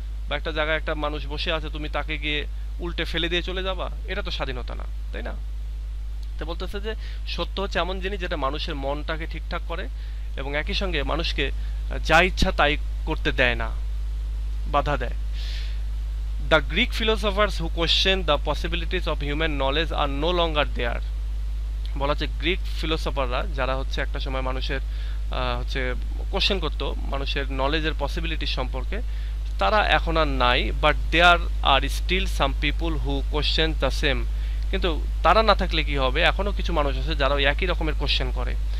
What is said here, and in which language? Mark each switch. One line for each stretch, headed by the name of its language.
Bangla: বা একটা জায়গায় একটা মানুষ বসে আছে, তুমি তাকে গিয়ে উল্টে ফেলে দিয়ে চলে যাবা? এটা তো স্বাধীনতা না, তাই না? তো বলতেছে যে সত্য হচ্ছে এমন জিনিস যেটা মানুষের মনটাকে ঠিকঠাক করে এবং একই সঙ্গে মানুষকে যা ইচ্ছা তাই করতে দেয় না, বাধা দেয়।
English: The Greek philosophers who questioned the possibilities of human knowledge are no longer there।
Bangla: বলা হচ্ছে গ্রিক ফিলোসফাররা যারা হচ্ছে একটা সময় মানুষের হচ্ছে কোশ্চেন করতো মানুষের নলেজের পসিবিলিটি সম্পর্কে, তারা এখন আর নাই।
English: But there are still some people who question the same.
Bangla: কিন্তু তারা না থাকলে কি হবে, এখনও কিছু মানুষ আছে যারা একই রকমের কোশ্চেন করে।